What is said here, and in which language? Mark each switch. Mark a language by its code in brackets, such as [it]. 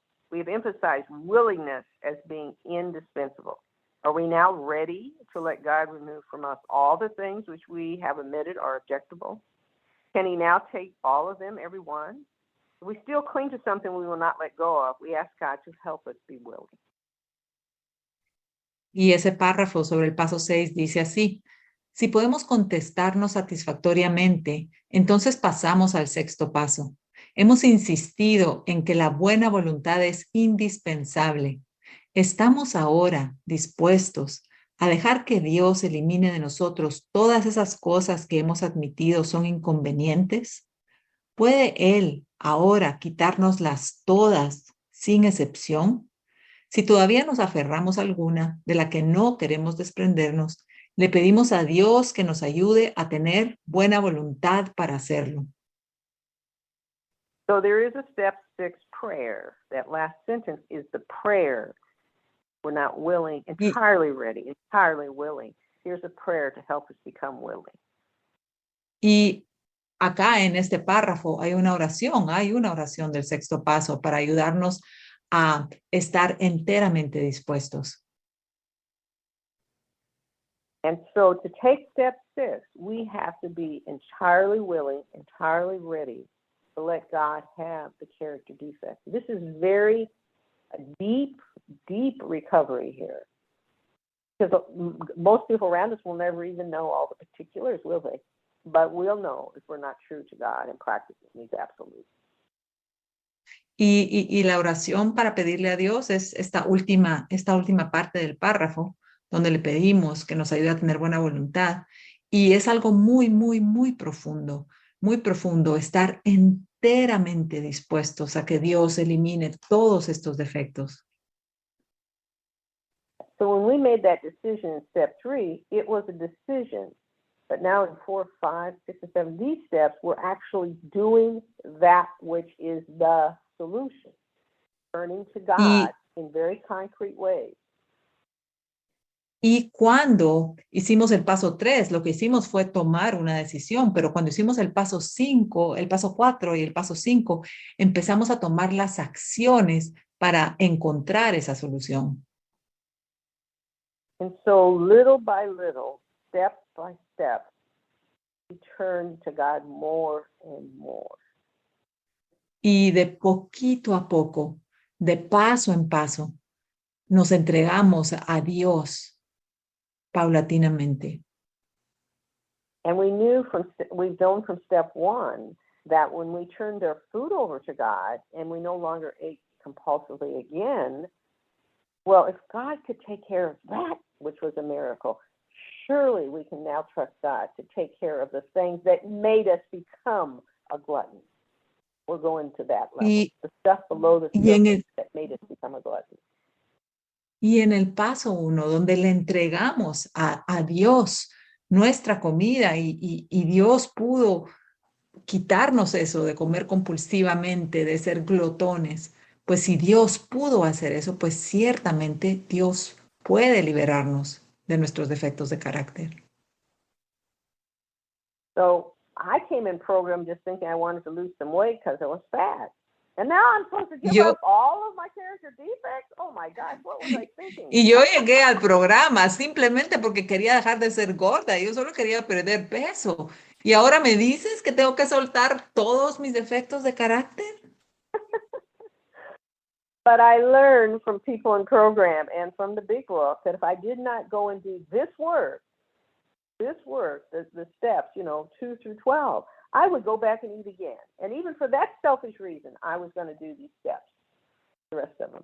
[en] We have emphasized willingness as being indispensable. Are we now ready to let God remove from us all the things which we have admitted are objectable? Can he now take all of them, every one? If we still cling to something we will not let go of, we ask God to help us be willing. [es] Y ese párrafo sobre el paso 6 dice así: si podemos contestarnos satisfactoriamente, entonces pasamos al sexto paso. Hemos insistido en que la buena voluntad es indispensable. ¿Estamos ahora dispuestos a dejar que Dios elimine de nosotros todas esas cosas que hemos admitido son inconvenientes? ¿Puede Él ahora quitárnoslas todas sin excepción? Si todavía nos aferramos a alguna de la que no queremos desprendernos, le pedimos a Dios que nos ayude a tener buena voluntad para hacerlo. [en] So there is a step 6 prayer. That last sentence is the prayer. We're not willing, entirely ready, entirely willing. Here's a prayer to help us become willing. [es] Y acá en este párrafo hay una oración del sexto paso para ayudarnos a estar enteramente dispuestos. [en] And so to take step 6, we have to be entirely willing, entirely ready to let God have the character defect. This is very deep, deep recovery here. Because most people around us will never even know all the particulars, will they? But we'll know if we're not true to God and practicing these absolutes. [es] Y la oración para pedirle a Dios es esta última parte del párrafo, donde le pedimos que nos ayude a tener buena voluntad. Y es algo muy, muy, muy profundo, estar enteramente dispuestos a que Dios elimine todos estos defectos. [en] So when we made that decision in step 3, it was a decision. But now in 4, 5, 6, and 7, these steps, we're actually doing that which is the solution. Turning to God in very concrete ways. [es] Y cuando hicimos el paso 3, lo que hicimos fue tomar una decisión, pero cuando hicimos el paso 5, el paso 4 y el paso 5, empezamos a tomar las acciones para encontrar esa solución. [en] And so little by little, step by step, we turn to God more and more. [es] Y de poquito a poco, de paso en paso, nos entregamos a Dios paulatinamente. [en] And we've known from step one that when we turned our food over to God and we no longer ate compulsively again, well, if God could take care of that, which was a miracle, surely we can now trust God to take care of the things that made us become a glutton. We'll go into that level. The stuff below the surface that made us become a glutton. [es] Y en el paso 1, donde le entregamos a Dios nuestra comida y Dios pudo quitarnos eso de comer compulsivamente, de ser glotones, pues si Dios pudo hacer eso, pues ciertamente Dios puede liberarnos de nuestros defectos de carácter. [en] So I came in program just thinking I wanted to lose some weight because I was fat. And now I'm supposed to give up all of my character defects? Oh my gosh, what was I thinking? [es] Y yo llegué al programa simplemente porque quería dejar de ser gorda. Yo solo quería perder peso. Y ahora me dices que tengo que soltar todos mis defectos de carácter. [en] But I learned from people in program and from the big book that if I did not go and do this work, the steps, 2 through 12, I would go back and eat again. And even for that selfish reason, I was going to do these steps, the rest of them.